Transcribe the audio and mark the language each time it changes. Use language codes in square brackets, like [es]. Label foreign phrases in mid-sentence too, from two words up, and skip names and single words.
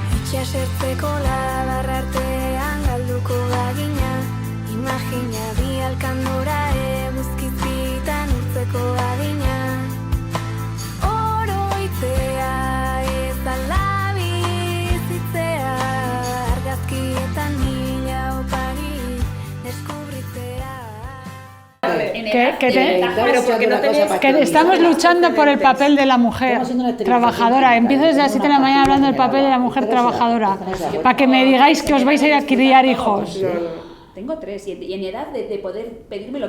[eu] Itxasertzeko labar artean galduko bagina, imagina bi alkandora eguzkizitan urtzeko adina. Oroitzea ez dala bizitzea, argazkietan mila opari deskubritzea. [es] Que estamos luchando por el papel de la mujer trabajadora. Empiezo desde las 7 de la mañana hablando del papel de la mujer trabajadora, para que me digáis que os vais a ir a criar hijos. Tengo 3 y en edad de poder pedirme lo que...